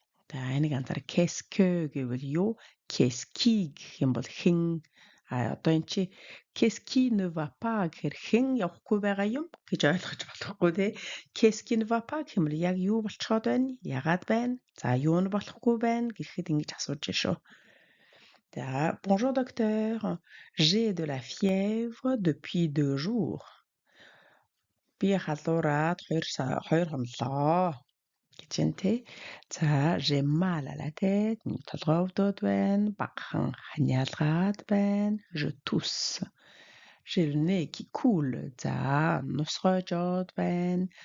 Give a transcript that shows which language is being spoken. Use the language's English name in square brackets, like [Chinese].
[Mongolian] За энийг анзаараа [French] qu'est-ce que [Mongolian] гэвэл юу? [French] Qu'est-ce qui [Mongolian] гэх юм бол хэн? Одоо эн чи [French] qu'est-ce qui ne va pas [Mongolian] гэхээр хэн явахгүй байгаа юм гэж ойлгож болохгүй тий. [French] Qu'est-ce qui ne va pas [Mongolian] гэх юм бол яг юу болчиход байна? Ягаад байна? За юу нь болохгүй байна гэхэд ингэж асууж шүү. [French] За bonjour docteur, j'ai de la fièvre depuis 2 jours. [Mongolian] Би халуураад 2 хонлоо гэж юм тий. За [French] j'ai mal à la tête, [Mongolian] толгой өвдөд байна, багахан ханиалгаад байна, [French] je tousse. J'ai le nez qui coule. [Mongolian] За нус гоожоод байна.